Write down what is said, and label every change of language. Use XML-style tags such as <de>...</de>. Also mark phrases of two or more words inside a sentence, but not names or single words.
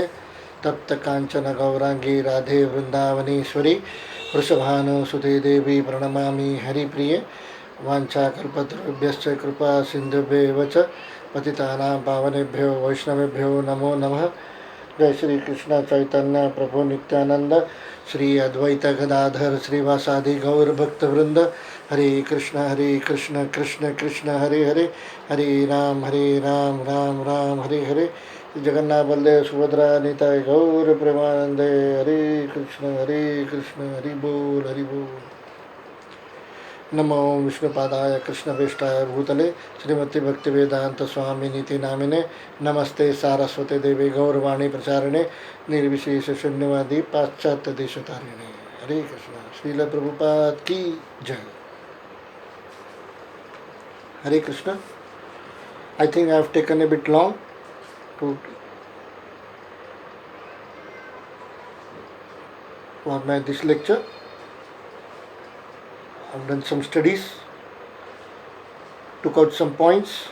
<sa>तप्त कांचन गौरांगी राधे वृंदावनेश्वरी वृषभानुसुते देवी प्रणमामि हरिप्रिये। वाञ्छाकल्पतरुभ्यश्च कृपा सिन्धुभ्येव च पतितानां पावनेभ्यो वैष्णवेभ्यो नमो नमः। जय श्री कृष्ण चैतन्य प्रभु नित्यानंद श्री अद्वैत गदाधर श्रीवासादि गौर भक्त वृंद। हरे कृष्ण कृष्ण कृष्ण हरे हरे, हरे राम राम राम हरे हरे। जगन्नाथ बलदेव सुभद्रा निताय गौर प्रेमानंदे। हरे कृष्ण हरि बोल। नमो विष्णुपादाय कृष्णवेष्टाय भूतले श्रीमती भक्तिवेदांत स्वामी नीति नामिने नमस्ते सारस्वते देवी गौरवाणी प्रचारिणे निर्विशेष शून्यवादी पाश्चात्य देशतारिणे।</sa> <hi>हरे कृष्ण। श्रील प्रभुपाद की जय। हरे कृष्ण।</hi> <en>I think I have taken a bit long to for this lecture. I have done some studies, took out some points.</en>